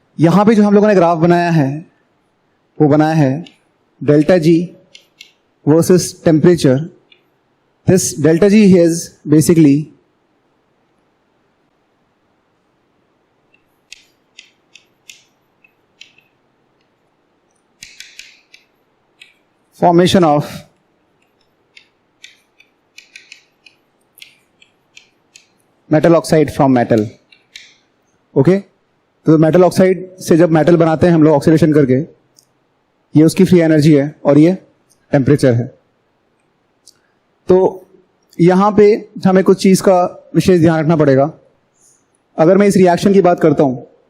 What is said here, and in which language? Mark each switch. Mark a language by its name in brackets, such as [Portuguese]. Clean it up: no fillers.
[Hindi] यहां पे जो हम लोगों ने ग्राफ बनाया है वो बनाया है [English] delta G versus temperature. This delta G is basically formation of metal oxide from metal. [Hindi] Okay, तो मेटल ऑक्साइड से जब मेटल बनाते हैं हम लोग ऑक्सीडेशन करके, ये उसकी फ्री एनर्जी है और ये टेम्परेचर है. तो यहां पे हमें कुछ चीज का विशेष ध्यान रखना पड़ेगा. अगर मैं इस रिएक्शन की बात करता हूं,